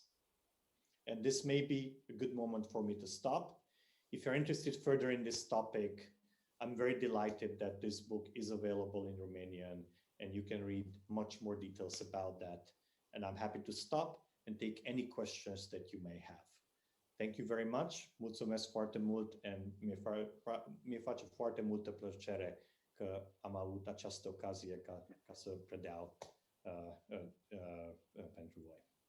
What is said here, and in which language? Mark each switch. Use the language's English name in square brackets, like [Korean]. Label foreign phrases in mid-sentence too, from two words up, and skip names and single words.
[English] And this may be a good moment for me to stop. If you're interested further in this topic, I'm very delighted that this book is available in Romanian and you can read much more details about that. And I'm happy to stop and take any questions that you may have. Thank you very much. [Romanian] Mulțumesc foarte mult and mi face foarte multă plăcere că am avut această ocazie ca să predau pentru voi.